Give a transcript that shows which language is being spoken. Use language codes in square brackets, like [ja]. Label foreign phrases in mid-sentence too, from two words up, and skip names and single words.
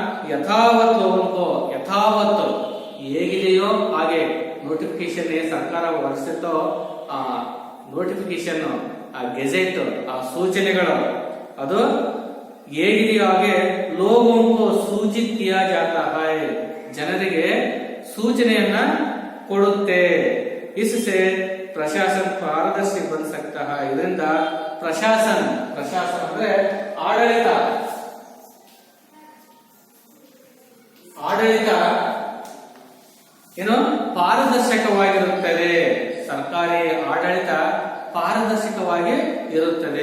[kn] ಯಥಾವತ್ತು ಹೇಗಿದೆಯೋ ಹಾಗೆ ನೋಟಿಫಿಕೇಶನ್ ಸರ್ಕಾರ ಹೊರಡಿಸುತ್ತೋ ಆ ನೋಟಿಫಿಕೇಶನ್, ಆ ಗೆಜೆಟ್, ಆ ಸೂಚನೆಗಳು ಅದು ಹೇಗಿದೆಯೋ ಹಾಗೆ [hi] लोगों को सूचित किया जाता है, [kn] ಜನರಿಗೆ ಸೂಚನೆಯನ್ನ ಕೊಡುತ್ತೆ. [hi] इससे प्रशासन पारदर्शी बन सकता है. [kn] ಇದರಿಂದ ಪ್ರಶಾಸನ ಅಂದ್ರೆ ಆಡಳಿತ ಏನು ಪಾರದರ್ಶಕವಾಗಿರುತ್ತದೆ. ಸರ್ಕಾರಿ ಆಡಳಿತ ಪಾರದರ್ಶಕವಾಗಿ ಇರುತ್ತದೆ.